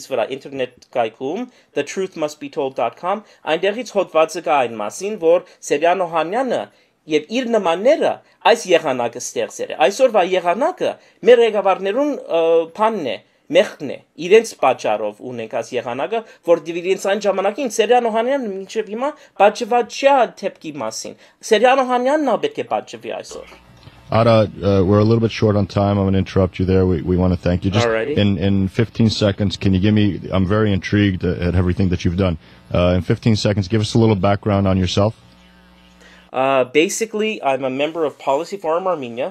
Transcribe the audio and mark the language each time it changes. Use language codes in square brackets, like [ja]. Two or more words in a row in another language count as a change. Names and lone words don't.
[hy] վրա, ինտերնետ կայքում, thetruthmustbetold.com, այնտեղից հոդվածը կա այն մասին, որ Սերյան Օհանյանը եւ իր նմանները այս եղանակը ստեղծել է։ Այսօրվա եղանակը մեր ղեկավարներուն փանն է, մեղքն է, իրենց պատճառով ունենք այս եղանակը, որ իրենց այն ժամանակին Սերյան Օհանյանը մինչեւ հիմա պատժված չի թեփքի մասին։ Սերյան Օհանյանն ալ պետք է պատժվի այսօր։ [en] Ara, we're a little bit short on time. I'm going to interrupt you there. We want to thank you. Just in 15 seconds, can you give me, I'm very intrigued at everything that you've done. In 15 seconds, give us a little background on yourself. Basically, I'm a member of Policy Forum Armenia.